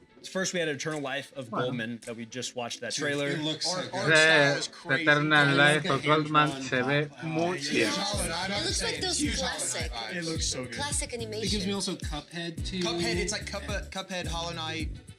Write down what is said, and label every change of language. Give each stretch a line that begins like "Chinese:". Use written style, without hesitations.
English: First, we had Eternal Life of Goldman that we just watched that trailer. It looks so good.
Spanish: The Eternal Life of Goldman se ve muy bien.
English: It looks like those classic. It looks so good. Classic animation. It gives me also Cuphead too. Cuphead, it's like Cuphead, Hollow Knight.